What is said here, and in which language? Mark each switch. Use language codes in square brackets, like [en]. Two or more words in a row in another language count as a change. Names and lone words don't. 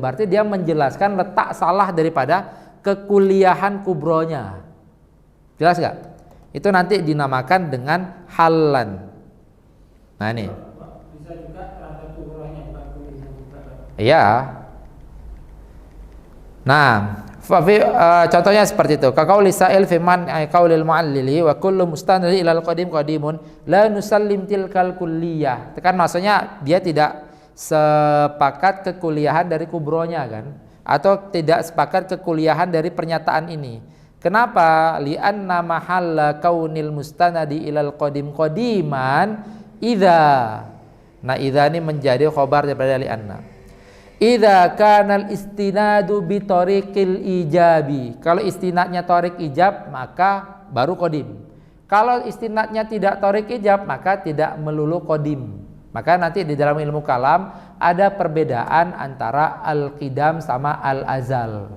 [id] Berarti dia menjelaskan letak salah daripada kekuliahan kubronya. Jelas enggak? Itu nanti dinamakan dengan halan. Nah ini. Bisa juga terhadap kubrohnya bukan kuliahnya juga. Iya. Nah, contohnya seperti itu. [ar] كقول سائل في من قول المعلل وكل مستند إلى القديم قديم لا نسلم تلك الكلية. [id] Itu kan maksudnya dia tidak sepakat kekuliahan dari kubronya kan, atau tidak sepakat kekuliahan dari pernyataan ini. Kenapa? [ar] لأن محل كون المستند إلى القديم قديما إذا. [id] Nah, idza ini menjadi khobar daripada li'anna. [ar] إذا كان الاستناد بطريق الإيجاب. [id] Kalau istinadnya [ar] طريق إيجاب [id] maka baru qadim. Kalau istinadnya tidak [ar] طريق إيجاب [id] maka tidak melulu qadim. Maka nanti di dalam ilmu kalam ada perbedaan antara al-qidam sama al-azal.